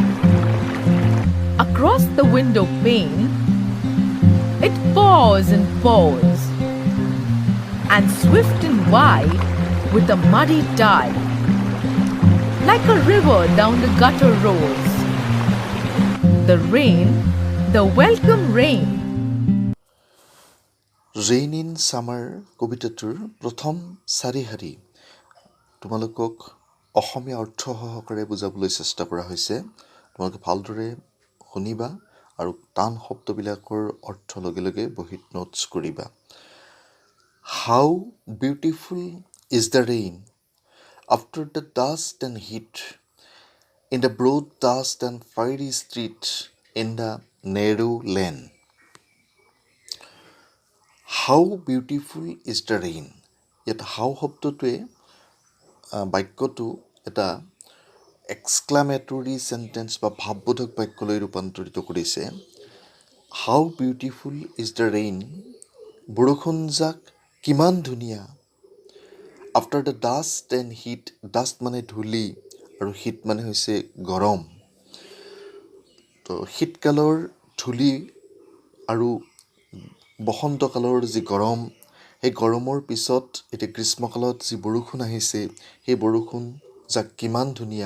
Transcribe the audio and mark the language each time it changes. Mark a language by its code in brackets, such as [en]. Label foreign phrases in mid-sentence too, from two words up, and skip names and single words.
[en] Across the window pane, it pours and pours, and swift and wide with a muddy tide, like a river down the gutter rolls. The rain, the welcome rain. [as] ৰেইন ইন ছামাৰ কবিতাটোৰ প্ৰথম চাৰিশাৰী তোমালোকক অসমীয়া অৰ্থ সহকাৰে বুজাবলৈ চেষ্টা কৰা হৈছে। তোমালোকে ভালদৰে শুনিবা আৰু টান শব্দবিলাকৰ অৰ্থ লগে লগে বহীত নোটছ কৰিবা। [en] How beautiful is the rain after the dust and heat, in the broad dust and fiery street, in the narrow lane. How beautiful is the rain. [as] ইয়াত হাউ শব্দটোৱে বাক্যটো এটা [en] exclamatory sentence [as] বা ভাৱবোধক বাক্যলৈ ৰূপান্তৰিত কৰিছে. [en] How beautiful is the rain. [as] বৰষুণজাক কিমান ধুনীয়া. [en] After the dust and heat. [as] ডাষ্ট মানে ধূলি আৰু হিট মানে হৈছে গৰম. তো শীতকালৰ ধূলি আৰু বসন্তকালৰ যি গৰম, সেই গৰমৰ পিছত এতিয়া গ্ৰীষ্মকালত যি বৰষুণ আহিছে, সেই বৰষুণ যাক কিমান ধুনীয়া.